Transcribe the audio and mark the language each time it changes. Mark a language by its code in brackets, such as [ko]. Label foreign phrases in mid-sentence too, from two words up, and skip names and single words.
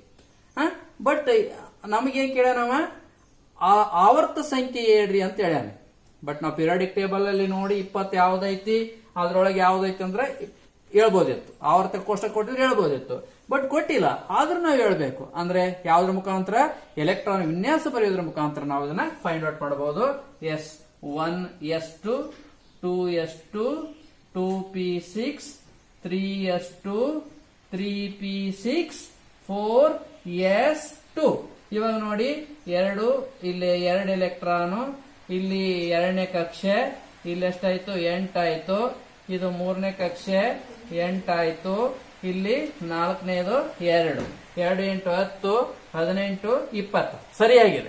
[kn] ಬಟ್ ನಮಗೇನ್ ಕೇಳ್ಯಾನವ, ಆವರ್ತ ಸಂಖ್ಯೆ ಹೇಳ್ರಿ ಅಂತ ಹೇಳ್ಯಾನ. ಬಟ್ ನಾವು [en] periodic table [kn] ಅಲ್ಲಿ ನೋಡಿ 20 ಯಾವ್ದೈತಿ, ಅದ್ರೊಳಗೆ ಯಾವ್ದೈತಿ ಅಂದ್ರೆ ಹೇಳ್ಬೋದಿತ್ತು. ಆವರ್ತ ಕೋಷ್ಟಕ ಕೊಟ್ಟಿದ್ರೆ ಹೇಳ್ಬೋದಿತ್ತು, ಬಟ್ ಕೊಟ್ಟಿಲ್ಲ. ಆದ್ರೂ ನಾವು ಹೇಳ್ಬೇಕು. ಅಂದ್ರೆ ಯಾವ್ದ್ರ ಮುಖಾಂತರ, ಎಲೆಕ್ಟ್ರಾನ್ ವಿನ್ಯಾಸ ಬರೆಯೋದ್ರ ಮುಖಾಂತರ ನಾವು ಇದನ್ನ [en] find out [kn] ಮಾಡಬಹುದು. S1 S2 2S2 2p6 3S2 3p6 4S2. ಇವಾಗ ನೋಡಿ, ಇಲ್ಲಿ 2 ಎಲೆಕ್ಟ್ರಾನು, ಇಲ್ಲಿ 2ನೇ ಕಕ್ಷೆ, ಇಲ್ಲಿ ಎಷ್ಟಾಯ್ತು, 8 ಆಯ್ತು. ಇದು 3ನೇ ಕಕ್ಷೆ, 8 ಆಯ್ತು. ಇಲ್ಲಿ 4ನೇದು 2 2 8 10 18 20 ಸರಿಯಾಗಿದೆ.